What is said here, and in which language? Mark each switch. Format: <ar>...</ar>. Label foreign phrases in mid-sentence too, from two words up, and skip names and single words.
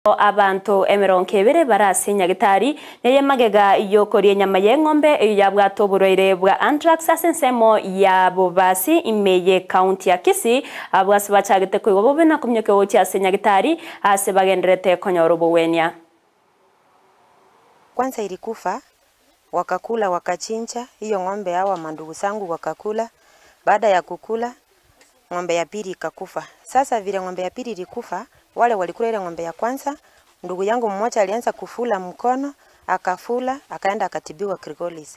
<guz>Abantu emeronkebere barasinya gitari neye magega yokorie nyama y'eng'ombe yabwato buroire bwa anthrax asensemo ya Bobasi imeye county ya Kisii abwasi bachagete kuigo bobe na kumyoke wochi asinya gitari ase bagenderete konyoro bowenia.</guz> <sw>Kwanza ilikufa wakakula wakachinja hiyo ng'ombe, hawa mandugu zangu wakakula. Baada ya kukula ng'ombe ya pili ikakufa. Sasa vile ng'ombe ya pili ilikufa, wale walikula ile ng'ombe ya kwanza, ndugu yangu mmoja alianza kufula mkono, akafula, akaenda akatibiwa Krigolis.</sw>